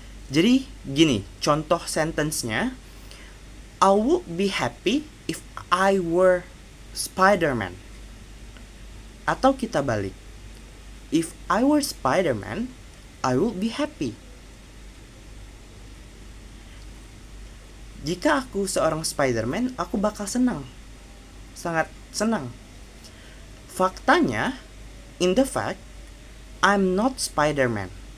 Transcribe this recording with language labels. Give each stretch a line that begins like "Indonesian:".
Indonesian: Jadi gini contoh sentence-nya,
English: I would be happy if I were Spider-Man.
Indonesian: Atau kita balik,
English: if I were Spider-Man, I would be happy.
Indonesian: Jika aku seorang Spider-Man, aku bakal senang. Sangat senang.
English: Faktanya, in the fact, I'm not Spider-Man.